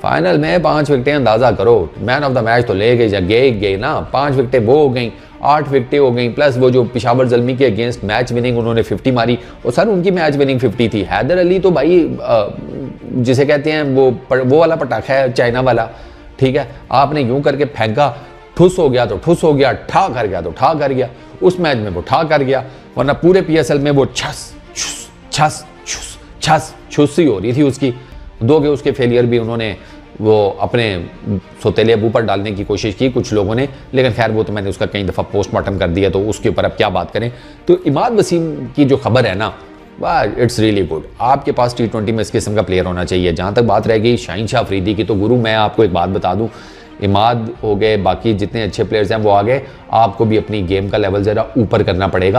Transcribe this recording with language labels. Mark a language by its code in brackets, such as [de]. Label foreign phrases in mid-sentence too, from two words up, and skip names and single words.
[ur] فائنل میں 5 وکٹیں، اندازہ کرو. [en] man of the match [ur] تو لے گئے نا، 5 وکٹیں وہ ہو گئیں، 8 وکٹیں ہو گئیں، پلس وہ جو پشاور زلمی کے اگینسٹ [en] match winning [ur] انہوں نے 50 ماری، اور سر ان کی [en] match winning [ur] 50 تھی. حیدر علی تو بھائی جسے کہتے ہیں وہ والا پٹاخہ ہے، چائنا والا، ٹھیک ہے. آپ نے یوں کر کے پھینکا، ٹھس ہو گیا تو ٹھس ہو گیا، ٹھا کر گیا تو ٹھا کر گیا. اس میچ میں وہ ٹھا کر گیا، ورنہ پورے PSL میں وہ چھس چھس چھس چھس چھس چھسی ہو رہی تھی اس کی. 2 کے اس کے فیلیئر بھی انہوں نے وہ اپنے سوتیلے ابو پر ڈالنے کی کوشش کی کچھ لوگوں نے، لیکن خیر وہ تو میں نے اس کا کئی دفعہ پوسٹ مارٹم کر دیا، تو اس کے اوپر اب کیا بات کریں. تو عماد وسیم کی جو خبر ہے نا، واہ [en] it's really good. [ur] آپ کے پاس T20 میں اس قسم کا پلیئر ہونا چاہیے۔ جہاں تک بات رہ گئی شاہین شاہ آفریدی کی، تو گرو میں آپ کو ایک بات بتا دوں، عماد ہو گئے، باقی جتنے اچھے پلیئرز ہیں وہ آ گئے، آپ کو بھی اپنی گیم کا لیول ذرا اوپر کرنا پڑے گا.